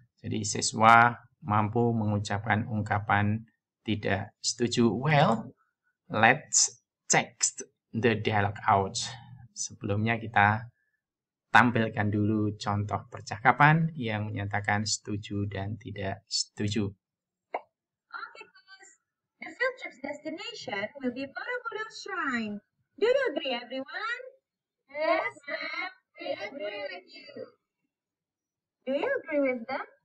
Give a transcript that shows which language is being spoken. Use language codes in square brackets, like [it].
[id] Jadi siswa mampu mengucapkan ungkapan tidak setuju. [en] Well, let's check the dialogue out. [id] Sebelumnya kita tampilkan dulu contoh percakapan yang menyatakan setuju dan tidak setuju. [en] Okay, class. The field trip's destination will be Borobudur Shrine. Do you agree, everyone? Yes, ma'am. We agree with you. Do you agree with them?